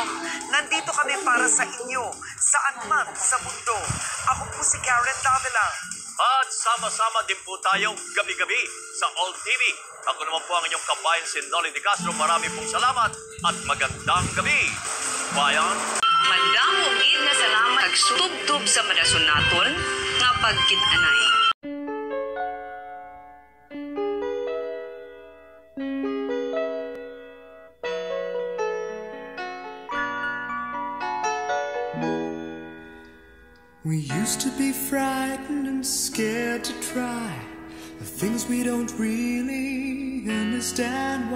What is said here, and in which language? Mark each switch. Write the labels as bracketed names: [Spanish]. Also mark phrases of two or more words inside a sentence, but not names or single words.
[Filipino] Nandito kami para sa inyo, saan man sa mundo. Ako po si Karen Davila. At sama-sama din po tayo gabi-gabi sa All TV. Ako naman po ang inyong kabayan, si Nolly De Castro. Marami pong salamat at magandang gabi. Bayan. [Hiligaynon] Madamong gid nga salamat nagsutub sa madason naton nga pagkit-anay. [English] We used to be frightened and scared to try the things we don't really understand why.